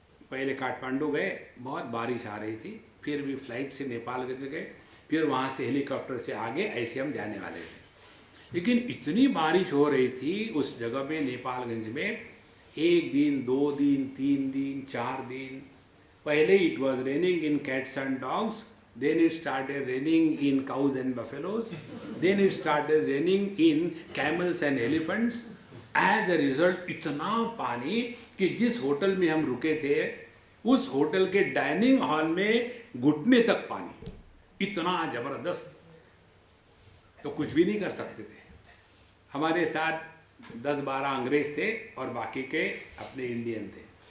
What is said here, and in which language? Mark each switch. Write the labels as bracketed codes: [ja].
[hi] पहले काठमांडू गए, बहुत बारिश आ रही थी, फिर भी फ्लाइट से नेपालगंज गए, फिर वहाँ से हेलीकॉप्टर से आगे, ऐसे हम जाने वाले थे। लेकिन इतनी बारिश हो रही थी उस जगह में, नेपालगंज में, 1 दिन 2 दिन 3 दिन 4 दिन। पहले [en] it was raining in cats and dogs, then it started raining in cows and buffaloes, then it started raining in camels and elephants, as a result [hi] इतना पानी कि जिस होटल में हम रुके थे उस होटल के डाइनिंग हॉल में घुटने तक पानी, इतना जबरदस्त। तो कुछ भी नहीं कर सकते थे। हमारे साथ 10-12 अंग्रेज थे और बाकी के अपने इंडियन थे।